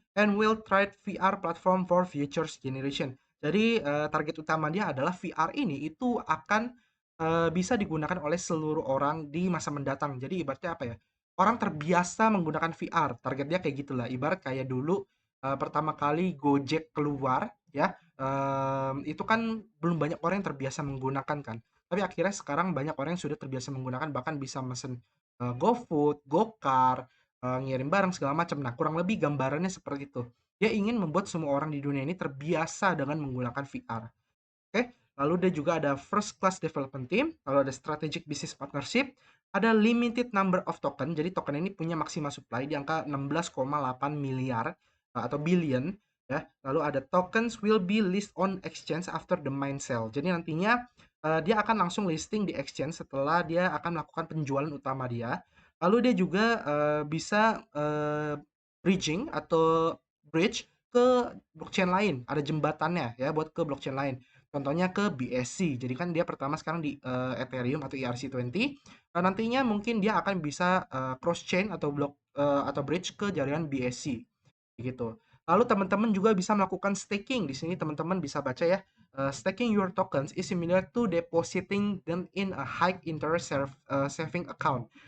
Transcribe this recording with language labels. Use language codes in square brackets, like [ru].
[en] and will trade VR platform for futures generation. [id] Jadi target utama dia adalah VR ini itu akan bisa digunakan oleh seluruh orang di masa mendatang. Jadi ibaratnya apa ya? Orang terbiasa menggunakan VR. Target dia kayak gitulah. Ibarat kayak dulu pertama kali Gojek keluar ya, itu kan belum banyak orang yang terbiasa menggunakan kan. Tapi akhirnya sekarang banyak orang yang sudah terbiasa menggunakan bahkan bisa mesen GoFood, GoCar, ngirim barang segala macam. Nah, kurang lebih gambarannya seperti itu. Dia ingin membuat semua orang di dunia ini terbiasa dengan menggunakan VR. Oke, lalu dia juga ada first class development team, lalu ada strategic business partnership, ada limited number of token. Jadi token ini punya maksimal supply di angka 16,8 miliar atau billion ya. [en] Lalu ada tokens will be list on exchange after the mine sale. [id] Jadi nantinya dia akan langsung listing di exchange setelah dia akan melakukan penjualan utama dia. Lalu dia juga bisa bridging atau bridge ke blockchain lain, ada jembatannya ya buat ke blockchain lain. Contohnya ke BSC. Jadi kan dia pertama sekarang di Ethereum atau ERC20. Nantinya mungkin dia akan bisa cross chain atau atau bridge ke jaringan BSC gitu. Lalu teman-teman juga bisa melakukan staking. Di sini teman-teman bisa baca ya. [en] Staking your tokens is similar to depositing them in a high interest saving account.